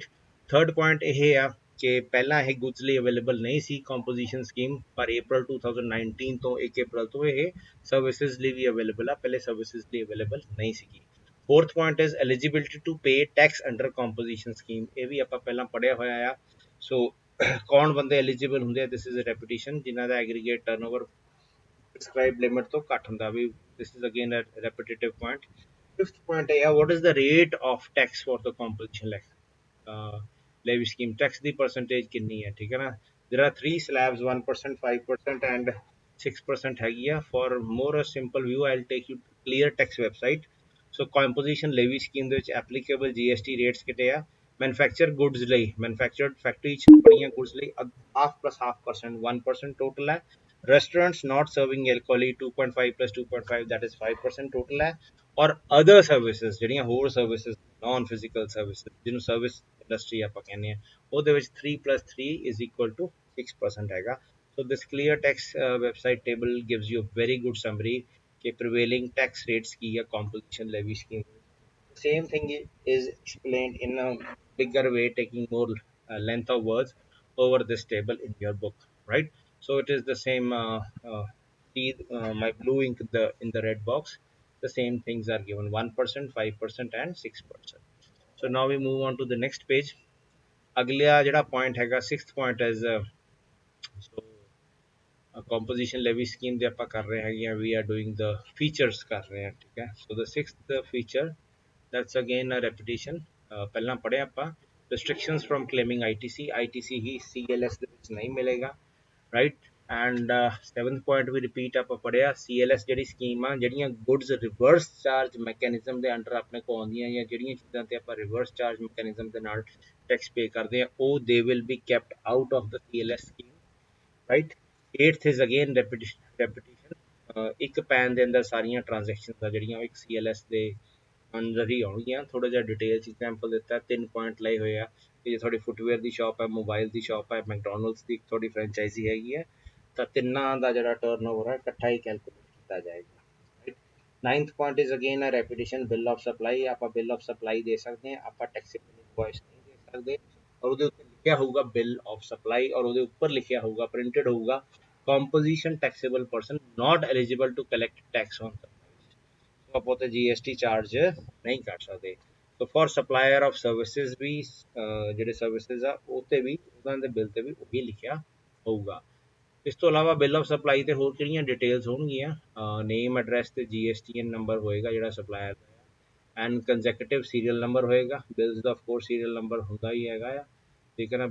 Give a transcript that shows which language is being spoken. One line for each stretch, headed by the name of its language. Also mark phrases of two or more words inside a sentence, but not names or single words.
English: third point
Punjabi: ਇਹ ਆ ਕਿ ਪਹਿਲਾਂ ਇਹ ਗੁੱਡਸ ਲਈ ਅਵੇਲੇਬਲ ਨਹੀਂ ਸੀ
English: composition scheme,
Punjabi: ਪਰ April 2019 ਤੋਂ 1 April ਤੋਂ ਇਹ ਸਰਵਿਸਿਜ਼ ਲਈ ਵੀ ਅਵੇਲੇਬਲ ਆ, ਪਹਿਲੇ ਸਰਵਿਸਿਜ਼ ਲਈ ਅਵੇਲੇਬਲ ਨਹੀਂ ਸੀਗੀ।
English: Fourth point is eligibility to pay tax under composition scheme.
Punjabi: ਇਹ ਵੀ ਆਪਾਂ ਪਹਿਲਾਂ ਪੜ੍ਹਿਆ ਹੋਇਆ ਆ। ਸੋ ਕੌਣ ਬੰਦੇ ਐਲੀਜੀਬਲ ਹੁੰਦੇ ਆ,
English: this is a repetition,
Punjabi: ਜਿਨ੍ਹਾਂ ਦਾ
English: aggregate turnover prescribed limit
Punjabi: ਤੋਂ ਘੱਟ ਹੁੰਦਾ ਵੀ,
English: this is again a repetitive point। Fifth point ਹੈ what is the rate of tax for the composition levy scheme।
Punjabi: tax ਦੀ percentage ਕਿੰਨੀ ਹੈ, ਠੀਕ ਹੈ ਨਾ।
English: there are three slabs, 1%, 5% and 6%
Punjabi: ਹੈਗੀ ਆ।
English: for more a simple view I'll take you to clear tax website। so composition levy scheme
Punjabi: ਦੇ ਵਿੱਚ
English: applicable GST rates
Punjabi: ਕਿਤੇ ਆ।
English: manufactured goods
Punjabi: ਲਈ, manufactured factory ਚ ਬਣੀਆਂ goods ਲਈ
English: half plus half percent 1% total
Punjabi: ਹੈ।
English: restaurants not serving alcohol 2.5 plus 2.5 that is 5% total ਹੈ।
Punjabi: ਔਰ
English: other services
Punjabi: ਜਿਹੜੀਆਂ ਹੋਰ services
English: non physical services
Punjabi: ਜਿਹਨੂੰ
English: service industry
Punjabi: ਆਪਾਂ ਕਹਿੰਦੇ ਆ, ਉਹਦੇ ਵਿੱਚ
English: 3 plus 3 is equal to 6%
Punjabi: ਹੈਗਾ।
English: So this clear text website table gives you a very good summary कि prevailing tax rates
Hindi: की या
English: composition levy scheme. The same thing is explained in a bigger way, taking more length of words over this table in your book, right? So it is the same. See my blue ink in the red box. The same things are given: 1%, 5%, and 6%. So now we move on to the next page.
Punjabi: अगला ਜਿਹੜਾ point हैगा,
English: sixth point is so composition levy scheme
Punjabi: ਦੇ ਆਪਾਂ ਕਰ ਰਹੇ ਹੈਗੇ ਆ,
English: we are doing the features
Punjabi: ਕਰ ਰਹੇ ਹਾਂ, ਠੀਕ ਹੈ.
English: So the sixth feature, that's again a repetition.
Punjabi: ਪਹਿਲਾਂ ਪੜ੍ਹੇ ਆਪਾਂ
English: restrictions from claiming ITC.
Punjabi: ITC ਹੀ CLS ਦੇ ਵਿੱਚ ਨਹੀਂ ਮਿਲੇਗਾ,
English: right? And seventh point
Punjabi: ਵੀ repeat ਆਪਾਂ ਪੜ੍ਹਿਆ, CLS ਜਿਹੜੀ ਸਕੀਮ ਆ, ਜਿਹੜੀਆਂ goods
English: reverse charge mechanism
Punjabi: ਦੇ ਅੰਡਰ ਆਪਣੇ ਕੋ ਆਉਂਦੀਆਂ ਜਾਂ ਜਿਹੜੀਆਂ ਚੀਜ਼ਾਂ ਤੇ ਆਪਾਂ
English: reverse charge mechanism
Punjabi: ਦੇ ਨਾਲ
English: tax pay
Punjabi: ਕਰਦੇ ਆ, ਉਹ
English: they will be kept out of the CLS scheme, right? Eighth is again repetition.
Punjabi: ਇੱਕ ਪੈਨ ਦੇ ਅੰਦਰ ਸਾਰੀਆਂ ਟ੍ਰਾਂਜੈਕਸ਼ਨਸ ਆ ਜਿਹੜੀਆਂ ਇੱਕ CLS ਦੇ ਅੰਦਰ ਹੀ ਆਉਣਗੀਆਂ. ਥੋੜਾ ਜਿਹਾ ਡਿਟੇਲ ਚ ਐਗਜ਼ਾਮਪਲ ਦਿੱਤਾ, 3 ਪੁਆਇੰਟ ਲਏ ਹੋਏ ਆ ਕਿ ਜੇ ਤੁਹਾਡੀ ਫੁੱਟਵੇਅਰ ਦੀ ਸ਼ਾਪ ਹੈ, ਮੋਬਾਈਲ ਦੀ ਸ਼ਾਪ ਹੈ, ਮੈਕਡੋਨਲਡਸ ਦੀ ਤੁਹਾਡੀ ਫਰੈਂਚਾਈਜ਼ੀ ਹੈਗੀ ਹੈ, ਤਾਂ ਤਿੰਨਾਂ ਦਾ ਜਿਹੜਾ ਟਰਨਓਵਰ ਹੈ ਇਕੱਠਾ ਹੀ ਕੈਲਕੂਲੇਟ ਕੀਤਾ ਜਾਏਗਾ.
English: Ninth point is again a repetition, bill of supply.
Punjabi: ਆਪਾਂ
English: bill of supply
Punjabi: ਦੇ ਸਕਦੇ ਹਾਂ, ਆਪਾਂ
English: taxable invoice
Punjabi: ਨਹੀਂ ਦੇ ਸਕਦੇ, ਔਰ ਉਹਦੇ ਉੱਤੇ ਲਿਖਿਆ ਹੋਊਗਾ
English: bill of supply,
Punjabi: ਔਰ ਉਹਦੇ ਉੱਪਰ ਲਿਖਿਆ ਹੋਊਗਾ, ਪ੍ਰਿੰਟਡ ਹੋਊਗਾ,
English: composition taxable person not eligible to collect tax on supplies.
Punjabi: So ਆਪਾਂ ਤੇ GST ਚਾਰਜ ਨਹੀਂ ਕਰ ਸਕਦੇ.
English: So for supplier of services
Punjabi: ਵੀ ਜਿਹੜੇ ਸਰਵਿਸਿਜ਼ ਆ ਉਹ ਤੇ ਵੀ ਉਹਨਾਂ ਦੇ ਬਿੱਲ ਤੇ ਵੀ ਉਹੀ ਲਿਖਿਆ ਹੋਊਗਾ. ਇਸ ਤੋਂ ਇਲਾਵਾ
English: bill of supply
Punjabi: ਤੇ ਹੋਰ ਕਿਹੜੀਆਂ ਡਿਟੇਲਸ ਹੋਣਗੀਆਂ,
English: name address
Punjabi: ਤੇ GSTN ਨੰਬਰ ਹੋਏਗਾ ਜਿਹੜਾ ਸਪਲਾਇਰ ਦਾ,
English: and consecutive serial number
Punjabi: ਹੋਏਗਾ. ਬਿਲਸ ਦਾ
English: of course serial number
Punjabi: ਹੁੰਦਾ ਹੀ ਹੈਗਾ ਆ, ਠੀਕ ਹੈ ਨਾ.